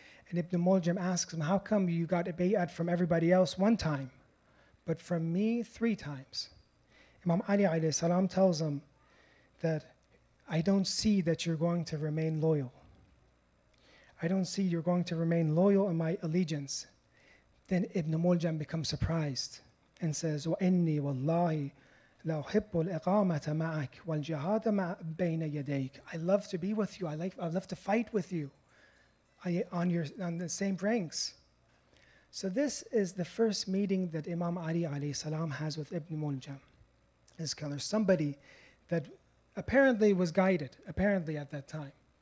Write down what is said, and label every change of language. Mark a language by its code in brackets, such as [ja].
[en] And Ibn Muljam asks him, how come you got a bay'at from everybody else 1 time, but from me 3 times? Imam Ali alayhi salam tells him that I don't see that you're going to remain loyal. I don't see you're going to remain loyal in my allegiance. Then Ibn Muljam becomes surprised and says, [ar] وَإِنِّي وَاللَّهِ لَا أُحِبُّ الْإِقَامَةَ مَعَكَ وَالْجِهَادَ بَيْنَ يَدَيْكَ. [en] I love to be with you. I love to fight with you on the same ranks. So this is the first meeting that Imam Ali alayhi salam has with Ibn Muljam, his killer, somebody that apparently was guided, apparently at that time.